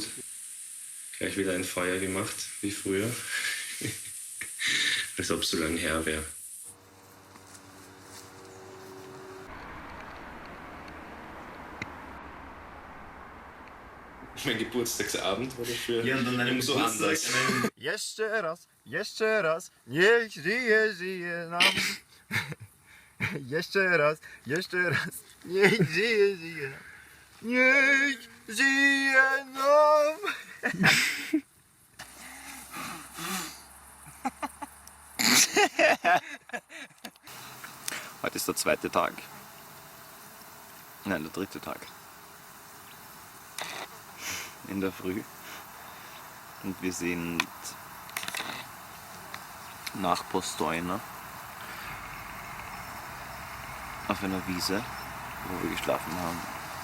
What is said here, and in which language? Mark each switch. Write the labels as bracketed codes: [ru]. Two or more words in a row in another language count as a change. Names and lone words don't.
[de] Gleich wieder ein Feuer gemacht, wie früher. Als ob es so lange her wäre. Mein Geburtstagsabend war dafür umso anders. [pl] Jeszcze raz, niech żyje nam. Jeszcze raz, niech żyje nam. Niech żyje nam. [de] Heute ist der zweite Tag. Nein, der dritte Tag. In der Früh. Und wir sind nach Postojna auf einer Wiese, wo wir geschlafen haben.